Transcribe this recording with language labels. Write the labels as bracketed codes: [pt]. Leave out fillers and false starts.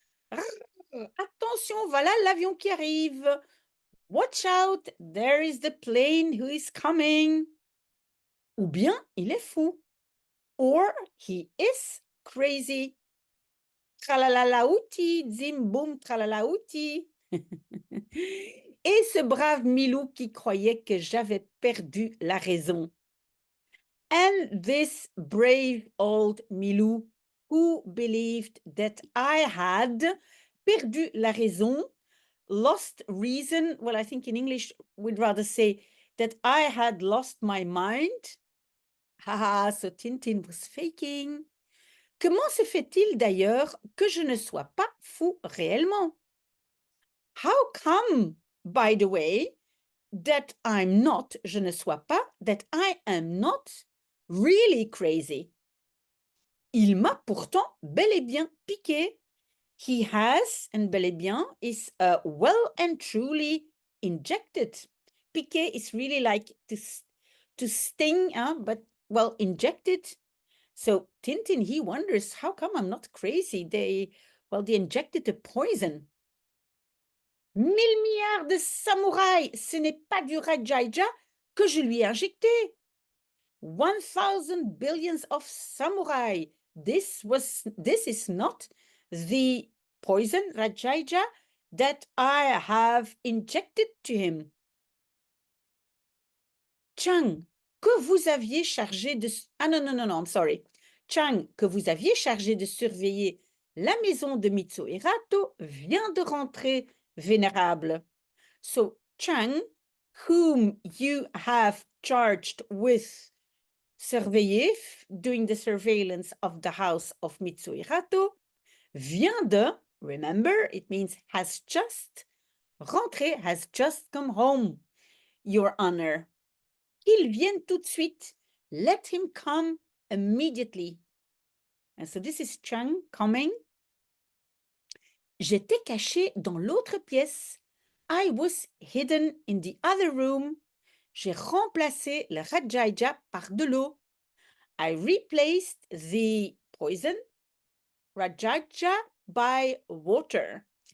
[fr] Attention, voilà l'avion qui arrive. [en] Watch out, there is the plane who is coming. [fr] Ou bien il est fou. [en] Or he is crazy. Tralalalaouti, zim boum, tralalaouti. [fr] Et ce brave Milou qui croyait que j'avais perdu la raison. [en] And this brave old Milou who believed that I had [fr] perdu la raison, [en] lost reason. Well, I think in English we'd rather say that I had lost my mind. Haha, so Tintin was faking. [fr] Comment se fait-il d'ailleurs que je ne sois pas fou réellement? [en] How come, by the way, that I'm not, [fr] je ne sois pas, [en] that I am not really crazy? [fr] Il m'a pourtant bel et bien piqué. [en] He has, and [fr] bel et bien, [en] is well and truly injected. Piqué is really like to sting, but well, injected. So Tintin, he wonders, how come I'm not crazy? They injected the poison. [fr] 1000 milliards de samouraïs, ce n'est pas du Rajaija que je lui ai injecté. [en] 1000 billions of samurai. This is not the poison Rajaija that I have injected to him. [fr] Chang, que vous aviez chargé de... Ah non, [en] I'm sorry. [fr] Chang, que vous aviez chargé de surveiller la maison de Mitsuhirato, vient de rentrer, vénérable. [en] So Chang, whom you have charged with surveiller, doing the surveillance of the house of Mitsuhirato, [fr] vient de, [en] remember, it means has just, rentré, has just come home, your honor. [fr] Qu'il vienne tout de suite. [en] Let him come immediately. And so this is Chang coming. [fr] J'étais caché dans l'autre pièce. [en] I was hidden in the other room. [fr] J'ai remplacé le Rajaija par de l'eau. [en] I replaced the poison Rajaija by water.